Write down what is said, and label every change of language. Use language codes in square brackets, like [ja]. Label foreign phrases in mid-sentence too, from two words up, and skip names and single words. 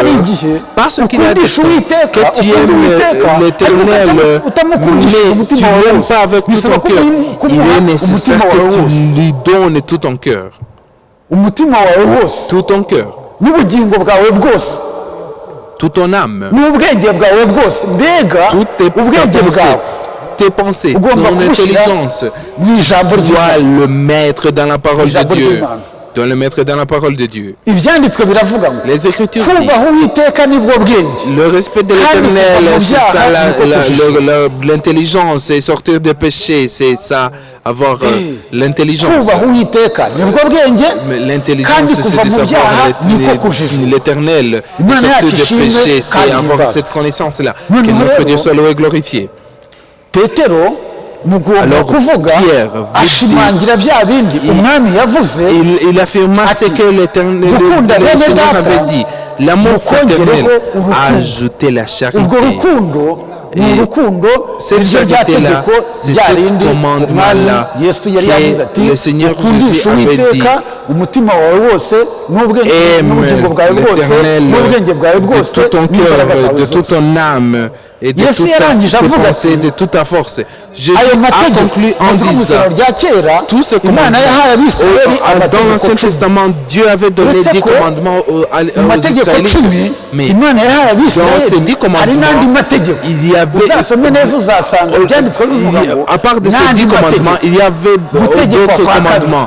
[fr] Parce qu'il a dit que tu aimes l'Éternel, mais tu ne l'aimes pas avec tout ton cœur. Il est nécessaire que tu lui donnes tout ton cœur. Tout ton cœur. toute ton âme, [rw] n'ubwenge bwawe bwose mbega ubwenge bwawe [fr] tes pensées, ton intelligence, tu dois le mettre dans la parole de Dieu. Tu dois le mettre dans la parole de Dieu. Les Écritures disent, le respect de l'Éternel, c'est ça, l'intelligence, c'est sortir des péchés, c'est ça, avoir l'intelligence. Mais l'intelligence, c'est de savoir l'Éternel, sortir des péchés, c'est avoir cette connaissance-là. Que notre Dieu soit loué et glorifié. [rw] mugomba kuvuga ashimangira bya bindi umwami yavuze. [fr] Il affirma ce que l'Éternel avait dit. L'amour fraternel a ajouté la charité. [rw] Urwo rukundo ni urukundo iryo ryategeko ryarindi umwami Yesu yari yavuze ati ukundisha Uwiteka umutima wawe wose n'ubugingo bwawe bwose n'ubwenge bwawe bwose [fr] de toute ton âme et de toute ta pensée, de toute ta force. Jésus a conclu en disant tout ce commandement. Dans l'Ancien Testament, Dieu avait donné 10 commandements aux Israélites. Mais dans ces 10 commandements, il y avait, à part de ces 10 commandements, il y avait d'autres commandements.